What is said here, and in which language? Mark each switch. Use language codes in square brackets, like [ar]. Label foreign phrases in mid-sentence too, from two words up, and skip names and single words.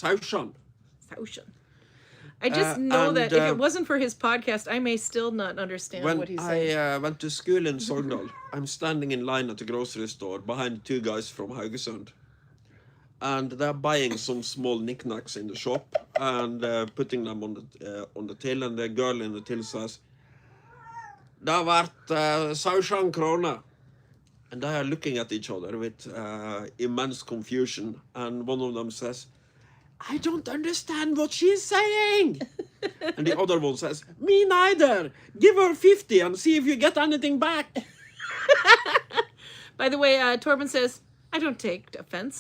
[en] I just know that if it wasn't for his podcast, I may still not understand what he's saying. When I went to school in Sogndal, I'm standing in line at the grocery store behind two guys from Haugesund. And they're buying some small knickknacks in the shop and putting them on the till. And the girl in the till says, [no] "Det har vært 17 kroner." [en] And they are looking at each other with immense confusion. And one of them says, "I don't understand what she's saying." And the other one says, "Me neither. Give her 50 and see if you get anything back." By the way, Torben says, I don't take offense.